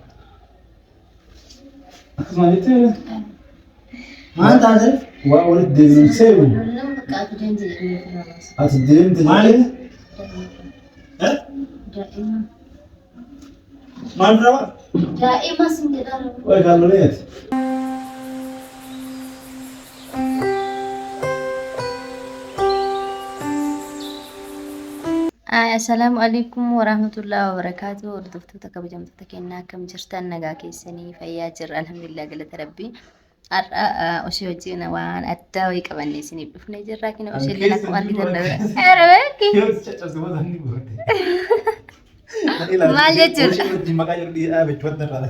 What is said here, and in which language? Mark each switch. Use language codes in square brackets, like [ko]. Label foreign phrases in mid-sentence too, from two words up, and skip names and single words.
[om] Akkasuma jettee maal taate? Waa walitti deebiin seeru. Ati deemte jettee? Maal bira? Daa'ima sin jedhaa. Wayi kaalloleeti. [ar] السلام عليكم ورحمة الله وبركاته. [om] Hordoftoota kabajamtoota keenyaa akkam jirtan? Nagaa keessanii fayyaa jirra? Alhamdulillah, galata rabbii. Har'a osoo wajjin waan addaa wayii qabannee isiniif dhufnee jirra. Kina osoo illee akkuma argitan maal jechuudha?